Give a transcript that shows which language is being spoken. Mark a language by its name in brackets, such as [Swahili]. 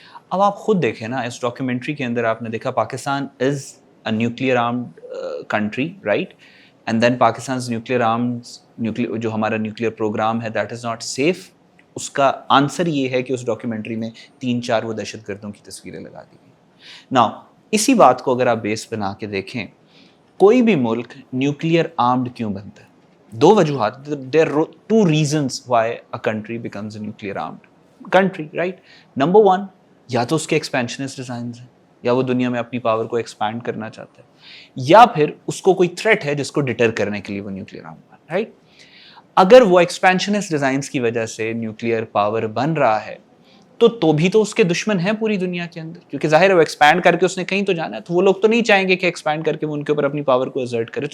[Urdu] اب آپ خود دیکھیں نا, اس ڈاکیومنٹری کے اندر آپ نے دیکھا [English] Pakistan is a nuclear armed country, [Urdu] right, and then Pakistan's nuclear arms جو ہمارا نیوکلیئر پروگرام ہے [English] That is not safe. [Urdu] اس کا آنسر یہ ہے کہ اس ڈاکیومنٹری میں 3-4 وہ دہشت گردوں کی تصویریں لگا دی گئی. ناؤ اسی بات کو اگر آپ بیس بنا کے دیکھیں, کوئی بھی ملک نیوکلیئر آرمڈ کیوں بنتا ہے؟ 2 وجوہات. [English] There are 2 reasons why a country becomes a nuclear armed country, right? [Urdu] Number 1, یا تو اس کے ایکسپینشنسٹ ڈیزائنز ہیں, یا وہ دنیا میں اپنی پاور کو ایکسپینڈ کرنا چاہتا ہے, یا پھر اس کو کوئی تھریٹ ہے جس کو ڈیٹر کرنے کے لیے وہ نیوکلیئر آرم بنا, رائٹ. اگر وہ ایکسپینشنسٹ ڈیزائنز کی وجہ سے نیوکلیئر پاور بن رہا ہے تو بھی تو اس کے دشمن ہیں پوری دنیا کے اندر, کیونکہ ظاہر ہے وہ ایکسپینڈ کر کے اس نے کہیں تو جانا ہے, تو وہ لوگ تو نہیں چاہیں گے کہ ایکسپینڈ کر کے وہ ان کے اوپر اپنی پاور کو ایزرٹ کرے.